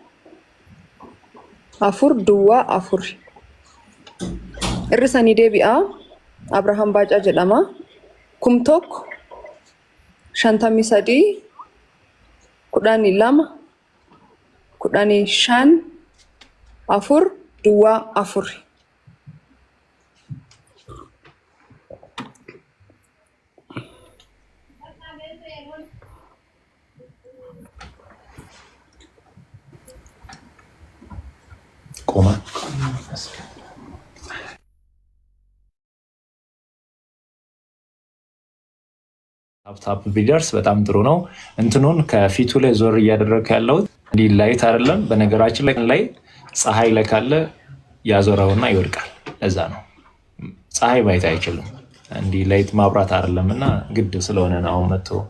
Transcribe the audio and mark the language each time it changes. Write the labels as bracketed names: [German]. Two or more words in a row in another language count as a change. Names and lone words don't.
[Oromo] afur duwwaa afur irrisanii deebi'a Abrahaam Baacaa jedhama kum tokko 53 12 15 afur duwwaa afur Koma. [Amharic] ታፕ ቢደርስ በጣም ጥሩ ነው። እንትኑን ከፊቱ ላይ ዞር እያደረገ ያለው እንዲህ ላይት አይደለም። በነገራችን ላይ ፀሐይ ላይ ካለ ያዞረውና ይወድቃል። ለዛ ነው ፀሐይ ማየት አይችልም። እንዲህ ላይት ማብራት አይደለምና ግድ ስለሆነ ነው መጥቶ